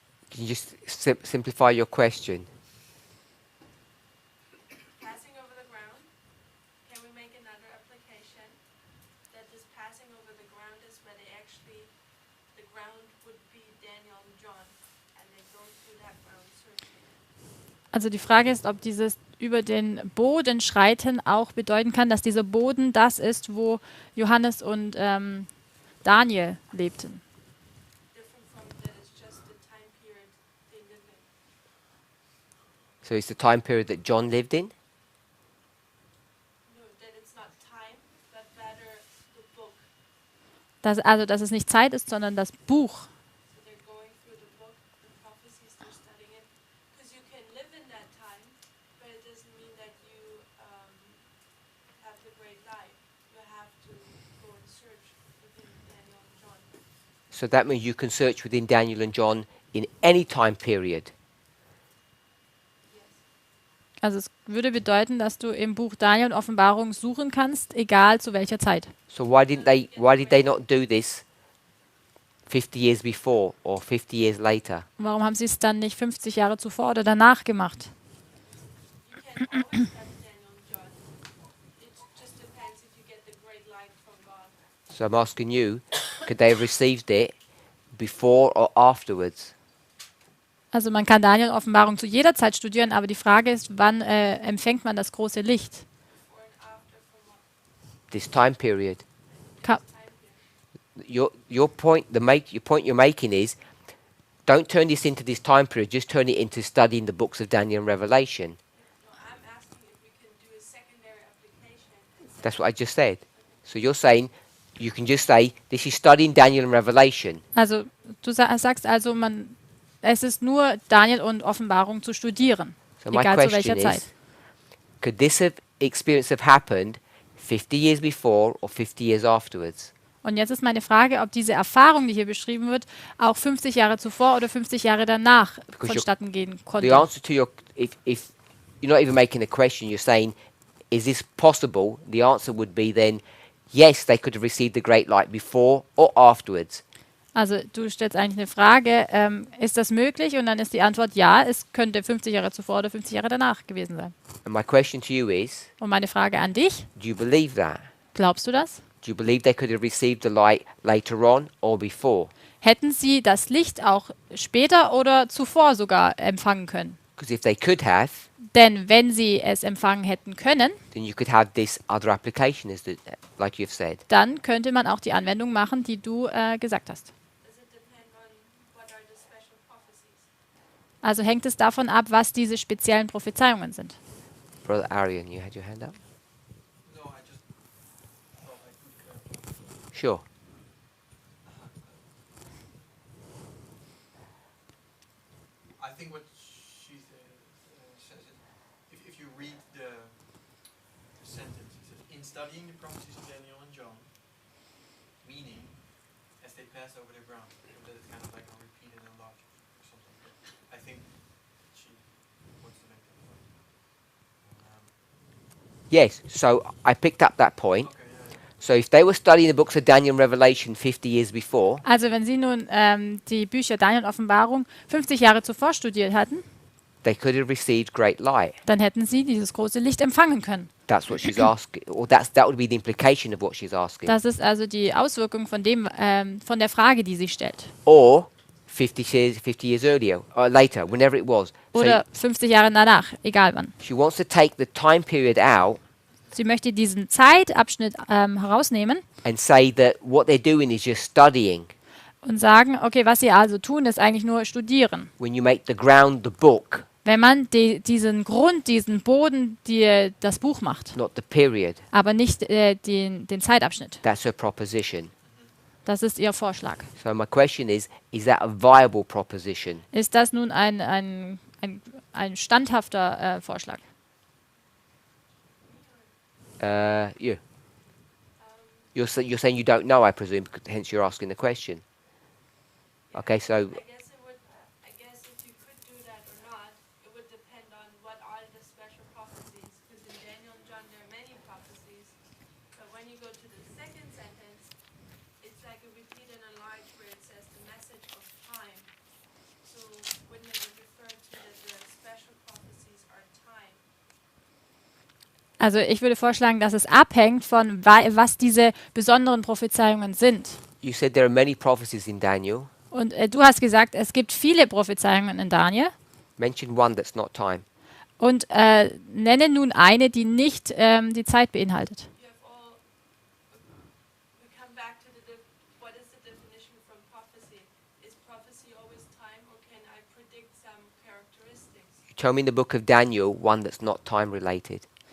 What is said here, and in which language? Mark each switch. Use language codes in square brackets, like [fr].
[en] Can you just simplify your question? Passing over the ground, can we make another application that this passing over the ground is where they actually, the ground would be Daniel and John, and they go through that ground searching. [de] Also die Frage ist, ob dieses über den Boden schreiten auch bedeuten kann, dass dieser Boden das ist, wo Johannes und Daniel lebten. [en] Different from that it's just the time period they live in. So it's the time period that John lived in. No, that it's not time, but rather the book. [de] Also, dass es nicht Zeit ist, sondern das Buch. [en] So they're going through the book, the prophecies, they're studying it. Because you can live in that time, but it doesn't mean that you have the great light. You have to go and search within Daniel and John. So that means you can search within Daniel and John in any time period. Yes. [de] Also es würde bedeuten, dass du im Buch Daniel und Offenbarung suchen kannst, egal zu welcher Zeit. [en] So why did they not do this 50 years before or 50 years later? [de] Warum haben sie es dann nicht 50 Jahre zuvor oder danach gemacht? [en] You can always study Daniel and John. It just depends if you get the great light from God. So I'm asking you, could they have received it before or afterwards? [de] Also man kann Daniel und Offenbarung zu jeder Zeit studieren, aber die Frage ist, wann empfängt man das große Licht? [en] Before and after from what This time period. Ka time period. Your point you're making is, don't turn this into this time period. Just turn it into studying the books of Daniel and Revelation. No, I'm asking if we can do a secondary application. And That's what I just said. So you're saying you can just say this is studying Daniel and Revelation. [de] Also du sagst also, es ist nur Daniel und Offenbarung zu studieren, [en] So my [de] egal zu [en] question [de] welcher Zeit. [en] is, could this experience have happened 50 years before or 50 years afterwards? [de] Und jetzt ist meine Frage, ob diese Erfahrung, die hier beschrieben wird, auch 50 Jahre zuvor oder 50 Jahre danach [en] Because [de] vonstatten gehen [en] The [de] konnte. [en] answer to your, if you're not even making a question, you're saying, is this possible? The answer would be then, yes, they could have received the great light before or afterwards. [de] Also du stellst eigentlich eine Frage, ist das möglich? Und dann ist die Antwort ja, es könnte 50 Jahre zuvor oder 50 Jahre danach gewesen sein. [en] And my question to you is, [de] Und meine Frage an dich, [en] do you believe that? [de] glaubst du das? [en] Do you believe they could have received the light later on or before? [de] Hätten sie das Licht auch später oder zuvor sogar empfangen können? [en] Because if they could have, [de] Denn wenn sie es empfangen hätten können, [en] then you could have this other application, like you've said. [de] dann könnte man auch die Anwendung machen, die du gesagt hast. [en] does it depend on what are the special prophecies? [de] Also hängt es davon ab, was diese speziellen Prophezeiungen sind. [en] Brother Arian, you had your hand up? No, I just thought I could Sure. I think what she says is, if you read the sentence, it says, in studying the prophecies of Daniel and John, meaning, as they pass over the ground, that it's kind of like a repeated enlargement or something. I think she wants to make that point. Yes, so I picked up that point. Okay, yeah. So if they were studying the books of Daniel and Revelation 50 years before, [de] Also wenn sie nun die Bücher Daniel und Offenbarung 50 Jahre zuvor studiert hatten, [en] they could have received great light. [de] dann hätten sie dieses große Licht empfangen können. [en] That's what she's asking, or that would be the implication of what she's asking. [de] Das ist also die Auswirkung von von der Frage, die sie stellt. [en] Or 50 years earlier, or later, whenever it was. So [de] Oder 50 Jahre danach, egal wann. [en] she wants to take the time period out [de] Sie möchte diesen Zeitabschnitt herausnehmen [en] and say that what they're doing is just studying. [de] und sagen, okay, was sie also tun, ist eigentlich nur studieren. [en] When you make the ground the book, [de] Wenn man diesen Grund, diesen Boden, das Buch macht, [en] not the period, [de] aber nicht den Zeitabschnitt. [en] that's her proposition. [de] Das ist ihr Vorschlag. [en] So my question is that a viable proposition? [de] Ist das nun ein standhafter Vorschlag? [en] You. You're saying you don't know, I presume, hence you're asking the question. Okay, so I guess if you could do that or not, it would depend on what are the special prophecies. Because in Daniel and John there are many prophecies. But when you go to the second sentence, it's like a repeat and enlarge where it says the message of time. So wouldn't it refer to that the special prophecies are time? [de] Also ich würde vorschlagen, dass es abhängt von, was diese besonderen Prophezeiungen sind. [en] you said there are many prophecies in Daniel. [de] Und du hast gesagt, es gibt viele Prophezeiungen in Daniel. [en] Mention one that's not time. [de] Und nenne nun eine, die nicht die Zeit beinhaltet. [en] You have all. We come back to what is the definition from prophecy? Is prophecy always time, or can I predict some characteristics? Tell me in the book of Daniel one that's not time related.